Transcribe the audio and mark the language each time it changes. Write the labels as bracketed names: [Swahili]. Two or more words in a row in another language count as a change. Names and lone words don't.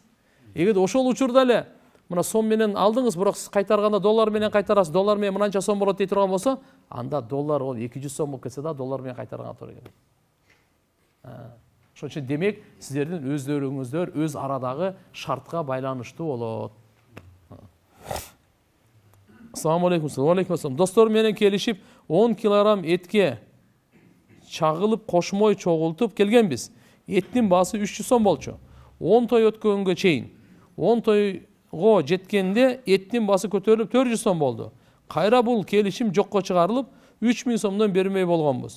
[Kyrgyz] Эгерде ошол учурда эле мына сом менен алдыңыз, бирок сиз кайтарганда доллар менен кайтарасыз, доллар менен мынанча сом болот дей турган болсо, анда доллар ол 200 сом болуп кетсе да доллар менен кайтарганга туура келет. Ошон үчүн демек сиздердин өздөрүңүздөр өз арадагы шартка байланыштуу болот. [Arabic] السلام عليكم. عليكم السلام. [Kyrgyz] Достор менен келишип 10 килограмм этке чагылып кошмой чогултуп келгенбиз. Эттин баасы 300 сом болчу. 10 той өткөнгө чейин. 10 тойго жеткенде эттин баасы көтөрүлүп 400 сом болду. Кайра бул келишим жокко чыгарылып 3000 сомдон бермей болгонбуз.